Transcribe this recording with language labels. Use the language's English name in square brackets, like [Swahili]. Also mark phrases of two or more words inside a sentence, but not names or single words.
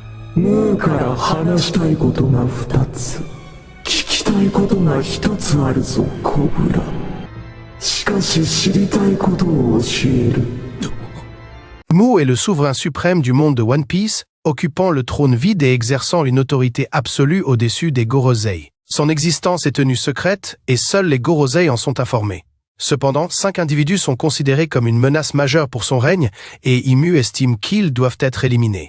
[Japanese] ムーから話したいことが2つ。聞きたいことが1つあるぞ、コブラ。しかし知りたいことを教える。 [French] Mu est le souverain suprême du monde de One Piece, occupant le trône vide et exerçant une autorité absolue au-dessus des Gorosei. Son existence est tenue secrète et seuls les Gorosei en sont informés. Cependant, 5 individus sont considérés comme une menace majeure pour son règne et Imu estime qu'ils doivent être éliminés.